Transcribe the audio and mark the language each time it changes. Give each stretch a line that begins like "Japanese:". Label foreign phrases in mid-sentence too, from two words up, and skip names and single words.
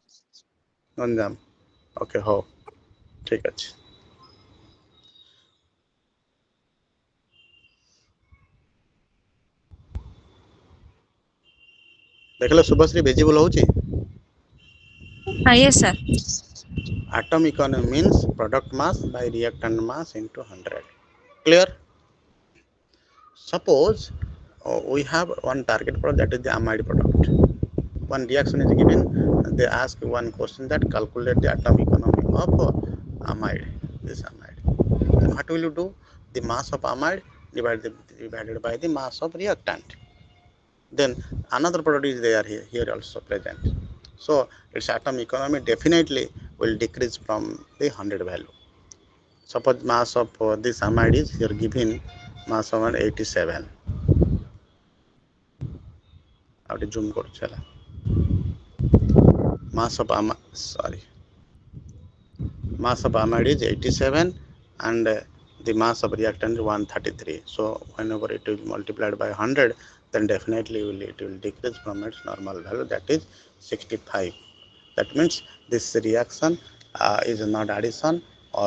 Odia: ଗଞ୍ଜାମ ଓକେ ହଉ ଠିକ୍ ଅଛି ଦେଖିଲ ଶୁଭଶ୍ରୀ ଭିଜିବୁଲ ହଉଛି
English: Yes sir. atom economy means product mass by reactant mass into 100 clear suppose we have one target product that is the amide product one reaction is given they ask one question that calculate the atom economy of amide this amide then what will you do the mass of amide divided by the mass of reactant then another product is there here also present so its atom economy definitely will decrease from the 100 value suppose mass of this amide is here given mass of 87
Odia: ଆଉ ଟିକେ ଜୁମ୍ କରୁଛି ହେଲା
English: mass of amide is 87 and the mass of reactant is 133 so whenever it is multiplied by 100 then definitely it will decrease from its normal value that is 65 that means this reaction is not addition or